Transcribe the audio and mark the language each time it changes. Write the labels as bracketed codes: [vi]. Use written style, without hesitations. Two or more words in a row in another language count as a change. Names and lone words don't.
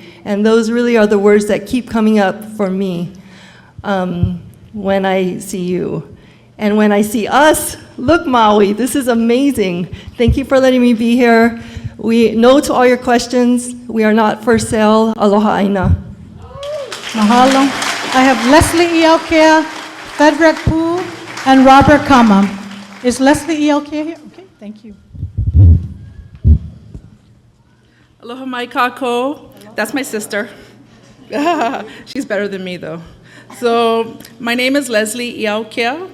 [en] And those really are the words that keep coming up for me when I see you. And when I see us, look, Maui, this is amazing. Thank you for letting me be here. We know to all your questions. We are not for sale. [haw] Aloha aina. Mahalo. [en] I have Leslie Iauke, Frederick Poo, and Robert Kama. Is Leslie Iauke here? Okay, thank you. [haw] Aloha mai kako. [en] That's my sister. She's better than me, though. So, my name is Leslie Iauke.